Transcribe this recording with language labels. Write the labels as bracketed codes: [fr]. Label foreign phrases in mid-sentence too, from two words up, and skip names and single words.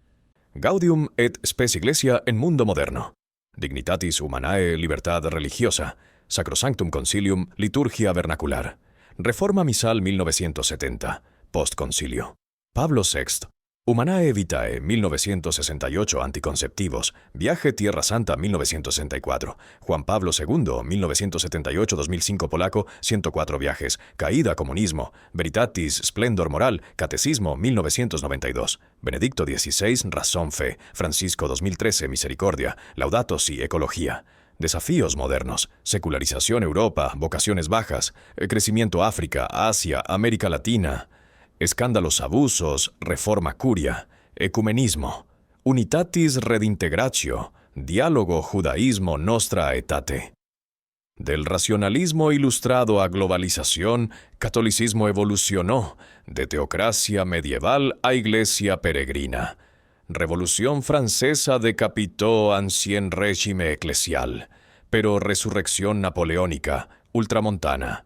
[es] Gaudium et Spes Iglesia en Mundo Moderno. Dignitatis Humanae, Libertad Religiosa. Sacrosanctum Concilium, Liturgia Vernacular. Reforma Misal 1970, Postconcilio. Pablo VI. Humanae Vitae 1968, Anticonceptivos. Viaje Tierra Santa 1964. Juan Pablo II 1978-2005, Polaco, 104 viajes. Caída Comunismo. Veritatis Splendor Moral. Catecismo 1992. Benedicto XVI, Razón Fe. Francisco 2013, Misericordia. Laudato Si, Ecología. Desafíos modernos, secularización Europa, vocaciones bajas, crecimiento África, Asia, América Latina, escándalos, abusos, reforma curia, ecumenismo, unitatis redintegratio, diálogo judaísmo nostra aetate. Del racionalismo ilustrado a globalización, catolicismo evolucionó, de teocracia medieval a iglesia peregrina. Revolución Francesa decapitó ancien régimen eclesial, pero resurrección napoleónica, ultramontana.